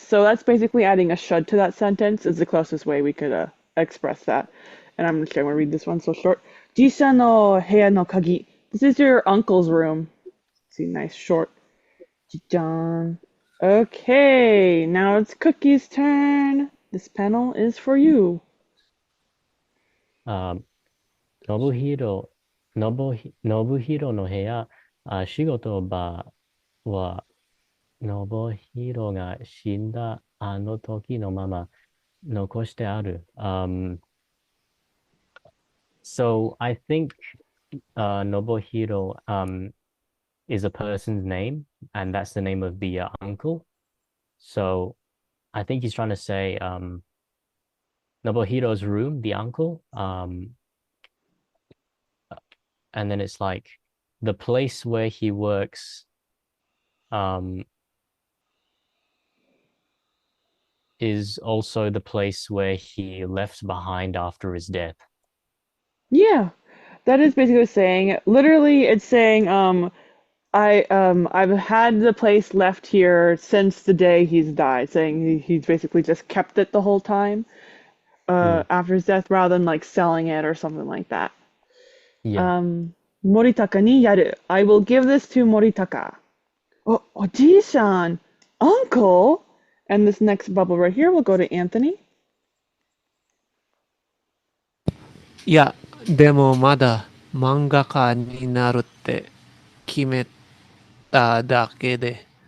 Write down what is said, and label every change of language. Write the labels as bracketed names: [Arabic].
[English] So that's basically adding a should to that sentence is the closest way we could express that. And I'm just going to read this one so short. [Japanese] Jisha no heya no kagi. [English] This is your uncle's room. See, nice short. Jijan. Okay, now it's Cookie's turn. This panel is for you. [Japanese] 信弘、信弘の部屋、仕事場は、信弘が死んだあの時のまま残してある。 [English] So I think Nobuhiro is a person's name, and that's the name of the uncle. So I think he's trying to say Nobuhiro's room, the uncle, and then it's like the place where he works is also the place where he left behind after his death. Yeah, that is basically saying, literally, it's saying, I've had the place left here since the day he's died, saying he's basically just kept it the whole time, Mm, after his death, rather than like selling it or something like that. yeah. [Japanese] Moritaka ni yaru. [English] I will give this to Moritaka. Oh, Oji-san, uncle. And this next bubble right here will go to Anthony. [Japanese] いや、でもまだ漫画家になるって決めただけで。